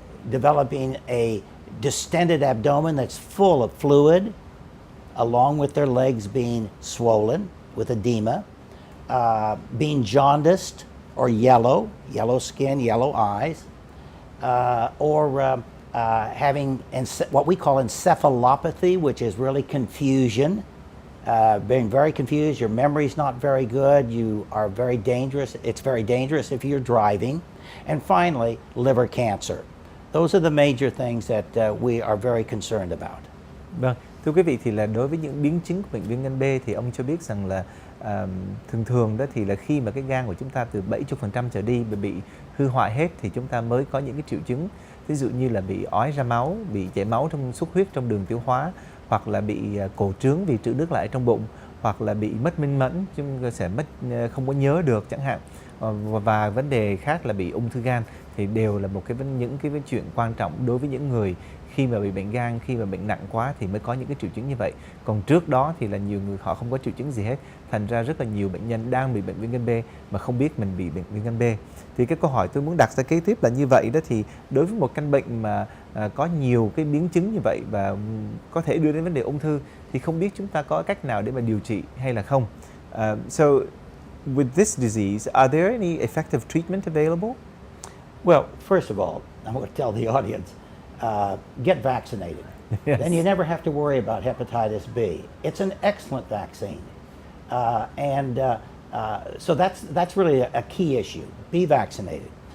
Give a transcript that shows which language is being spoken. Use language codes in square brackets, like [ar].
[en] developing a distended abdomen that's full of fluid, along with their legs being swollen with edema, being jaundiced or yellow skin, yellow eyes, or having what we call encephalopathy, which is really confusion, being very confused, your memory's not very good, you are very dangerous, it's very dangerous if you're driving, and finally, liver cancer. Those are the major things that we are very concerned about. [vi] Vâng, thưa quý vị, thì là đối với những biến chứng của bệnh viêm gan B thì ông cho biết rằng là thường thường đó thì là khi mà cái gan của chúng ta từ 70% trở đi bị hư hoại hết thì chúng ta mới có những cái triệu chứng, ví dụ như là bị ói ra máu, bị chảy máu trong xuất huyết trong đường tiêu hóa, hoặc là bị cổ trướng vì trữ nước lại trong bụng, hoặc là bị mất minh mẫn, chúng ta sẽ không có nhớ được chẳng hạn, và vấn đề khác là bị ung thư gan, thì đều là những cái chuyện quan trọng đối với những người khi mà bị bệnh gan, khi mà bệnh nặng quá thì mới có những cái triệu chứng như vậy. Còn trước đó thì là nhiều người họ không có triệu chứng gì hết, thành ra rất là nhiều bệnh nhân đang bị bệnh viêm gan B mà không biết mình bị bệnh viêm gan B. Thì cái câu hỏi tôi muốn đặt ra kế tiếp là như vậy đó, thì đối với một căn bệnh mà có nhiều cái biến chứng như vậy và có thể đưa đến vấn đề ung thư thì không biết chúng ta có cách nào để mà điều trị hay là không. [en] So with this disease, are there any effective treatment available? Well, first of all, I'm going to tell the audience, get vaccinated. Yes. Then you never have to worry about hepatitis B. It's an excellent vaccine. So that's really a key issue. Be vaccinated.